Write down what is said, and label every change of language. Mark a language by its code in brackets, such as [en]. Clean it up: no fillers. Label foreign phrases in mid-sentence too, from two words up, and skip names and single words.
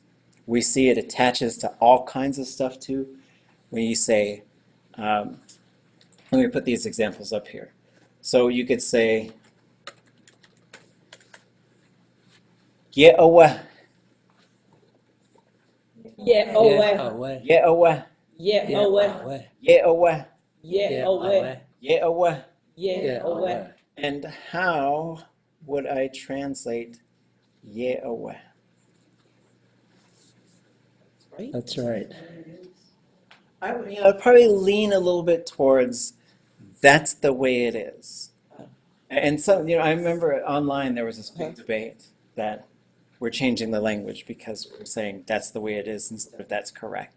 [en] We see it attaches to all kinds of stuff too. When you say, let me put these examples up here. So you could say, Ye'owa. Yeah, away. [oj] Ye'owa. Ye-owe. Ye-owe. Ye-owe. Ye-owe. Ye-owe. [en] And how would I translate ye-owe? Right? That's right. I'd probably lean a little bit towards that's the way it is. And so, I remember online there was this big debate that we're changing the language because we're saying that's the way it is instead of that's correct.